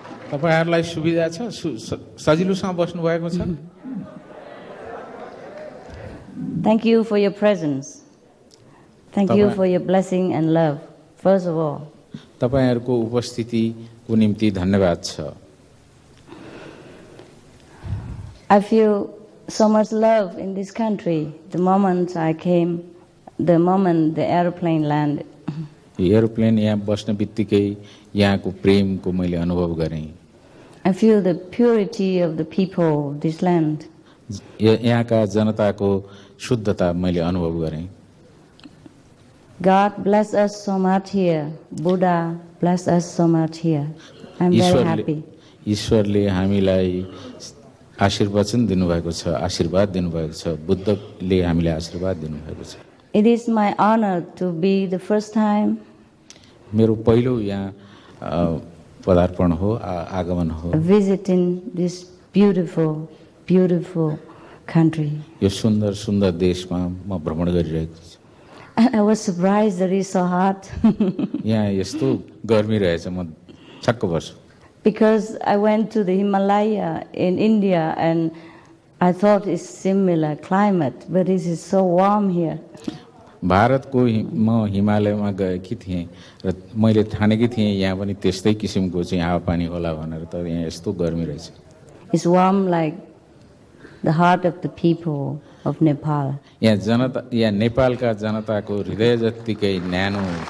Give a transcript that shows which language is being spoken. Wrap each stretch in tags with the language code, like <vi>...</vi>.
<ne>तपाईहरुलाई सुविधा छ, सजिलोसँग बस्नु भएको छ?</ne> <en>Thank you for your presence. Thank you for your blessing and love. First of all.</en> <ne>तपाईहरुको उपस्थितिको निम्ति धन्यवाद छ।</ne> <en>I feel so much love in this country. The moment I came, the moment the airplane landed.</en> <ne>Aeroplane यहाँ बस्ने बित्तिकै यहाँको प्रेमको मैले अनुभव गरेँ।</ne> <en>I feel the purity of the people of this land.</en> <ne>यहाँका जनताको शुद्धता मैले अनुभव गरेँ।</ne> <en>God bless us so much here. Buddha bless us so much here. I'm very happy.</en> <ne>ईश्वरले हामीलाई आशीर्वचन दिनुभएको छ, आशीर्वाद दिनुभएको छ। बुद्धले हामीलाई आशीर्वाद दिनुभएको छ।</ne> <en>It is my honor to be the first time.</en> <ne>मेरो पहिलो यहाँ पदार्पण हो, आगमन हो।</ne> <en>Visiting this beautiful, beautiful country.</en> <ne>यो सुन्दर सुन्दर देशमा म भ्रमण गरिरहेको छु।</ne> <en>I was surprised that it's so hot.</en> <ne>यहाँ यस्तो गर्मी रहेछ, म छक्क पर्छु।</ne> <en>Because I went to the Himalaya in India and I thought it's similar climate, but this is so warm here.</en> <ne>भारतको म हिमालयमा गएकी थिएँ र मैले ठानेकी थिएँ यहाँ पनि त्यस्तै किसिमको चाहिँ हावापानी होला भनेर, तर यहाँ यस्तो गर्मी रहेछ।</ne> <en>It's warm like the heart of the people of Nepal.</en> <ne>यहाँ नेपालका जनताको हृदय जत्तिकै न्यानो।</ne>